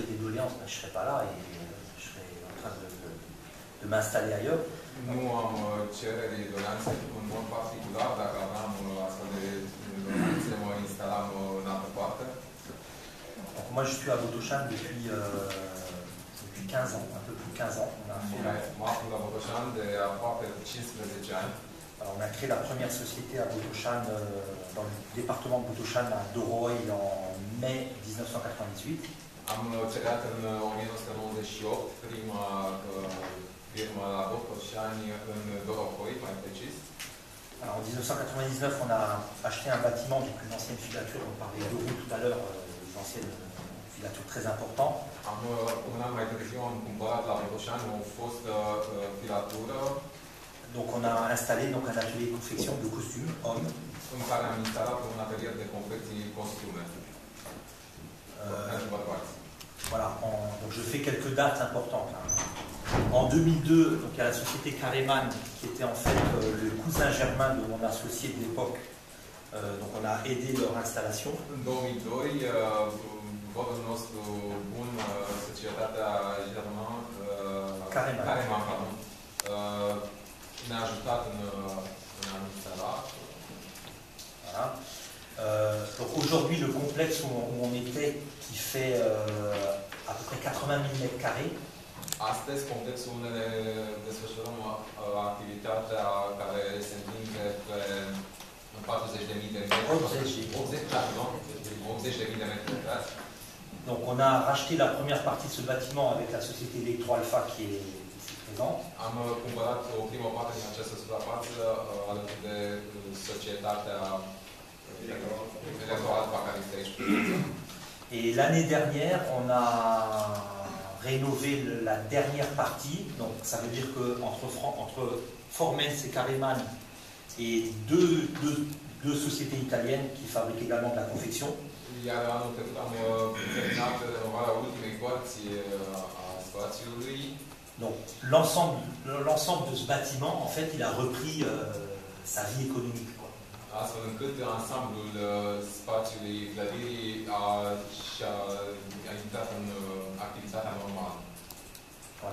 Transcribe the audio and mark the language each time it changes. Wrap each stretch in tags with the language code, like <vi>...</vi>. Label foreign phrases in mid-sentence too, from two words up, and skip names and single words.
<fr>doléances, ben, je ne serais pas là et je serais en train de m'installer ailleurs.</fr> <ro>Nu am cereri doleanțe în mod particular, dacă aveam astfel de doleanțe, mă instalam în altă parte.</ro> <fr>Donc, moi je suis à Botoșani depuis 15 ans, un peu plus de 15 ans.</fr> <ro>Mă aflu la Botoșani de aproape 15 ani.</ro> <fr>Alors, on a créé la première société à Botoșani, dans le département de Botoșani, à Doroi, en mai 1998.</fr> <ro>Am creat în 1998 prima firmă la Botoșani în Dorohoi, mai precis.</ro> <fr>Alors, en 1999, on a acheté un bâtiment d'une plus ancienne filature, on parlait de roue tout à l'heure, des anciennes filatures très importantes.</fr> <ro>Un an mai târziu am cumpărat la Botoșani o fostă filatură.</ro> <fr>Donc on a installé donc, un atelier de confection de costumes hommes.</fr> <ro>În care am instalat un atelier de confecții costume.</ro> <fr>Voilà, donc je fais quelques dates importantes. Hein. En 2002, donc, il y a la société Kareman qui était en fait le cousin germain de mon associé de l'époque. Donc on a aidé leur installation.</fr> <ro>În 2002, rodul nostru bun, societatea germană, Kareman, ne-a ajutat în a installa.</ro> <fr>Voilà. Donc aujourd'hui, le complexe où on était, qui fait à peu près 80 000 mètres carrés.</fr> <ro>Astăzi, complexul unde ne desfășurăm activitatea care se întinde pe 40.000 de metri. 80.000 de metri pătrați.</ro> <fr>Donc on a racheté la première partie de ce bâtiment avec la société Electro Alpha qui est ici présente.</fr> <ro>Am cumpărat o primă parte din această suprafață alături de societatea Electro Alpha care este aici.</ro> <fr>Et l'année dernière, on a rénové la dernière partie. Donc ça veut dire qu'entre Formens et Kareman et deux sociétés italiennes qui fabriquent également de la confection.</fr> <ro>Iar anul trecut am terminat renovarea ultimei părți a spațiului.</ro> <fr>Donc l'ensemble de ce bâtiment, en fait, il a repris sa vie économique. Quoi.</fr> <ro>Astfel încât ansamblul spațiului clădirii a intrat în activitatea normală.</ro> <fr>Voilà.</fr>